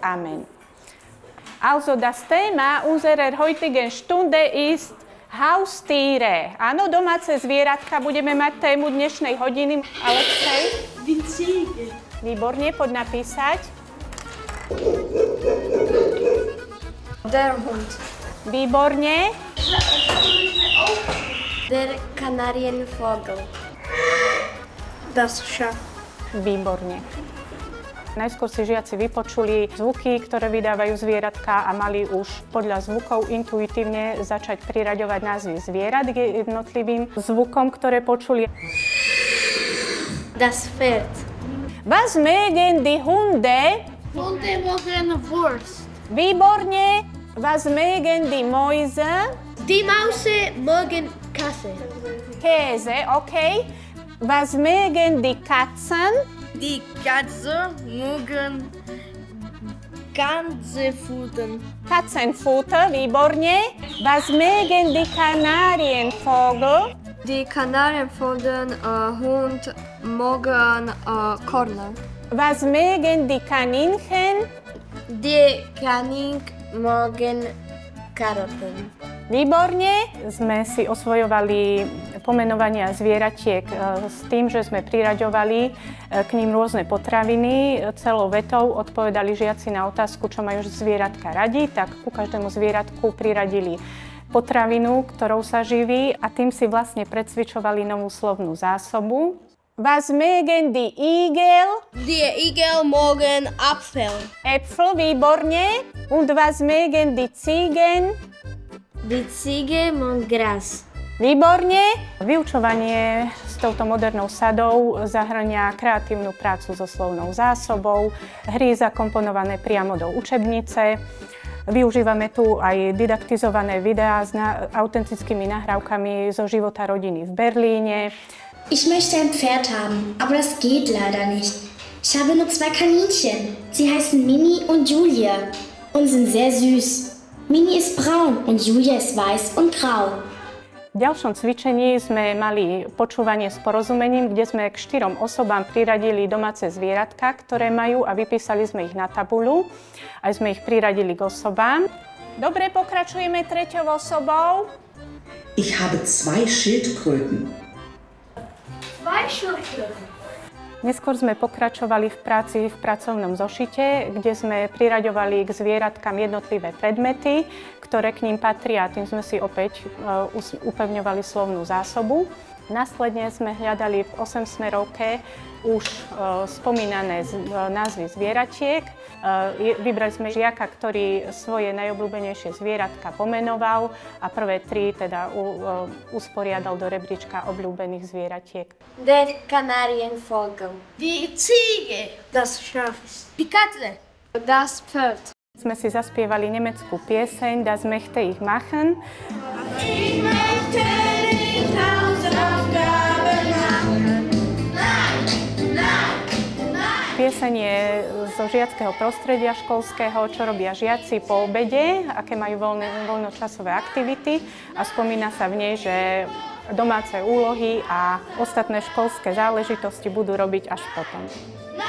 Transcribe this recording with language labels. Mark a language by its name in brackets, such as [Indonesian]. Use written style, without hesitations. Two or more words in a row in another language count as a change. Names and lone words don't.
[German] Amen. Also, das Thema unserer heutigen Stunde ist Haustiere. [Slovak] Áno, domáce zvieratka budeme mať tému dnešnej hodiny. Alexej? [German] Die Ziege. [Slovak] Výborne, poď napísať. [German] Der Hund. [Slovak] Výborne. [German] Der Kanarienvogel. Das Schaf. [Slovak] Výborne. Najskôr si žiaci vypočuli zvuky, ktoré vydávajú zvieratka a mali už podľa zvukov intuitívne začať priraďovať názvy zvierat k jednotlivým zvukom, ktoré počuli. [German] Das Pferd. Was mögen die Hunde? Hunde mögen Wurst. Výborne. Was mögen die Mäuse? Die Mäuse mögen Käse. Käse, okay. Was mögen die Katzen? Die Katze mögen Katzenfutter. [Slovak] Katzenfutter, výborne. [German] Was mögen die Kanarienvogel? Die Kanarienvogel Hund mögen Korn. Was mögen die Kaninchen? Die Kaninchen mögen Karoten. [Slovak] Výborne. Sme si osvojovali pomenovania zvieratiek s tým, že sme priraďovali k ním rôzne potraviny. Celou vetou odpovedali žiaci na otázku, čo majú zvieratka radi, tak ku každému zvieratku priradili potravinu, ktorou sa živí a tým si vlastne precvičovali novú slovnú zásobu. [German] Was mögen die Igel? Die Igel mögen Apfel. [Slovak] Äpfel, výborne. [German] Und was mögen die Ziegen? Die Ziege mögen Gras. [Slovak] Výborne. Vyučovanie s touto modernou sadou zahŕňa kreatívnu prácu so slovnou zásobou, hry zakomponované priamo do učebnice. Využívame tu aj didaktizované videá s autentickými nahrávkami zo života rodiny v Berlíne. [German] Ich möchte ein Pferd haben, aber das geht leider nicht. Ich habe nur 2 Kaninchen. Sie heißen Mini und Julia und sind sehr süß. Mini ist braun und Julia ist weiß und grau. [Slovak] V ďalšom cvičení sme mali počúvanie s porozumením, kde sme k 4 osobám priradili domáce zvieratka, ktoré majú a vypísali sme ich na tabuľu. Aj sme ich priradili k osobám. Dobre, pokračujeme 3. osobou. [German] Ich habe 2 Schildkröten. [Slovak] Neskôr sme pokračovali v práci v pracovnom zošite, kde sme priraďovali k zvieratkám jednotlivé predmety, ktoré k ním patria a tým sme si opäť upevňovali slovnú zásobu. Následne sme hľadali v 8-smerovke už spomínané názvy zvieratiek. Vybrali sme žiaka, ktorý svoje najobľúbenejšie zvieratka pomenoval a prvé 3 teda usporiadal do rebríčka obľúbených zvieratiek. [German] Der Kanarienvogel. Die Ziege. Das Schaf. Die Katze. Das Pferd. [Slovak] Sme si zaspievali nemeckú pieseň Das möchte ich machen. [German] Ich möchte nicht Hausaufgaben machen. Nein, nein, nein. [Slovak] Pieseň je zo žiackého prostredia školského, čo robia žiaci po obede, aké majú voľnočasové aktivity a spomína sa v nej, že domáce úlohy a ostatné školské záležitosti budú robiť až potom.